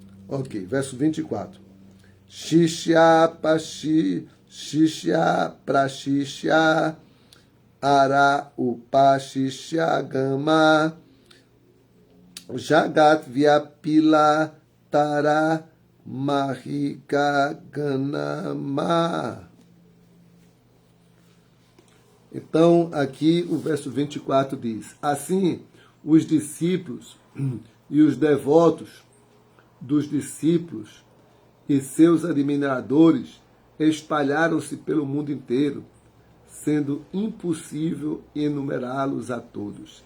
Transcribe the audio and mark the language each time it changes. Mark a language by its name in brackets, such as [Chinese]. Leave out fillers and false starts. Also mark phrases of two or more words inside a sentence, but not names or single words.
[Portuguese] Ok, verso 24. [Bangla] শিষ্য পাশি, শিষ্য প্রশিষ্য, আর উপশিষ্য গম, জগৎ ব্যাপিল তার মাহিক গণম. [Portuguese] Então, aqui o verso 24 diz: assim, os discípulos e os devotos dos discípulos e seus admiradores espalharam-se pelo mundo inteiro, sendo impossível enumerá-los a todos.